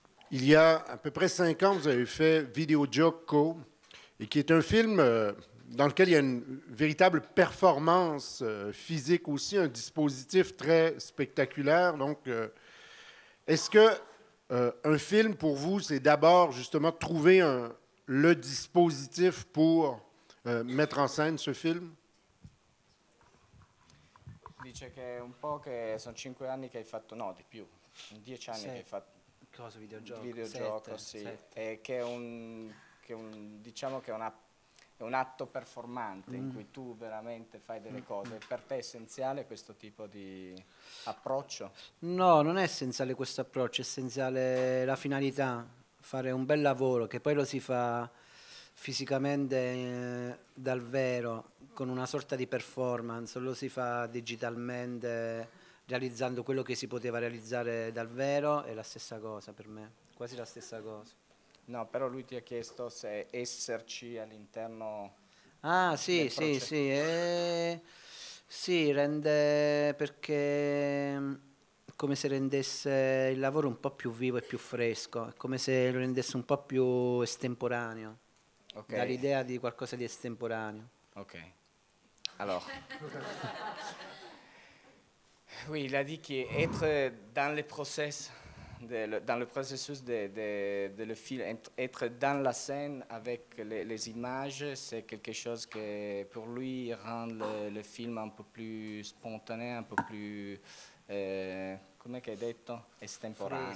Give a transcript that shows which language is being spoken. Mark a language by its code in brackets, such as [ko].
[fr] Il y a à peu près 5 ans, vous avez fait Video Gioco, et qui est un film dans lequel il y a une véritable performance physique aussi, un dispositif très spectaculaire. Donc, est-ce que un film, pour vous, c'est d'abord justement trouver le dispositif pour mettre en scène ce film? [it] Dice che un po' che sono 5 anni che hai fatto, no, di più, 10 anni che hai fatto Cosa, videogioco? videogioco, sì, e che diciamo che è un atto performante in cui tu veramente fai delle cose. Per te è essenziale questo tipo di approccio? No, non è essenziale questo approccio, è essenziale la finalità, fare un bel lavoro che poi lo si fa fisicamente dal vero, con una sorta di performance, lo si fa digitalmente realizzando quello che si poteva realizzare dal vero, è la stessa cosa per me, quasi la stessa cosa. No, però lui ti ha chiesto se esserci all'interno... Ah, sì, del sì, processo. sì, sì, rende perché è come se rendesse il lavoro un po' più vivo e più fresco, è come se lo rendesse un po' più estemporaneo. Ok. dall'idea di qualcosa di estemporaneo. [fr] Ok. Alors. Oui, il a dit qu'être dans le process, dans le processus de le film, être dans la scène avec les images, c'est quelque chose que pour lui rend le film un peu plus spontané, un peu plus, [it] come hai detto, [fr] estemporaneo.